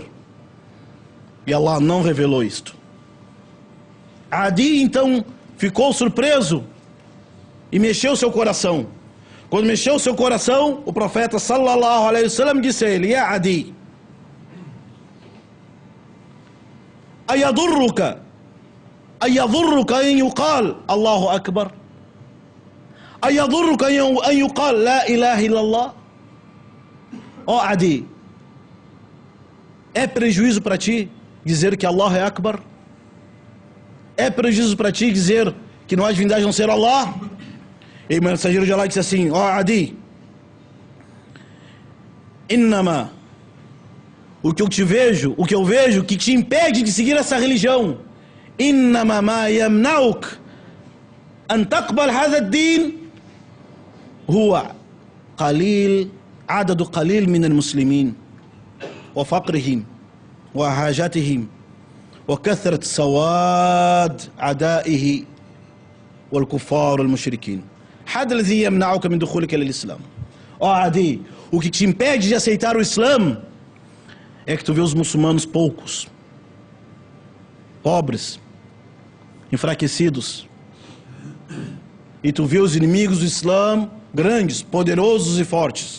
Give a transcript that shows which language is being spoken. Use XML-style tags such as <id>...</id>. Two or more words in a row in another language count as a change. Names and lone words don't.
<pt>E Allah não revelou isto. Adi então ficou surpreso e mexeu seu coração. Quando mexeu seu coração, o profeta</pt> <ar>صلى الله عليه وسلم</ar> <pt>disse a ele:</pt> <ar>يا عدي، أيضرك أن يقال الله أكبر، أيضرك أن يقال لا إله إلا الله.</ar> <pt>Ó Adi, é prejuízo para ti dizer que Allah é Akbar? É prejuízo para ti dizer que não há divindade a não ser Allah? E o mensageiro de Allah disse assim: ó Adi, innama, o que eu vejo que te impede de seguir essa religião,</pt> <ar>إنما ما يمنعك أن تقبل هذا الدين هو عدد قليل من المسلمين وفقرهم وحاجتهم وكثرة سواد عدائه والكفار والمشركين. هذا الذي يمنعك من دخولك للإسلام.</ar> <pt>Ó Adi, o que te impede de aceitar o Islã é que tu vê os muçulmanos poucos, pobres, enfraquecidos, e tu vê os inimigos do Islã grandes, poderosos e fortes.</pt>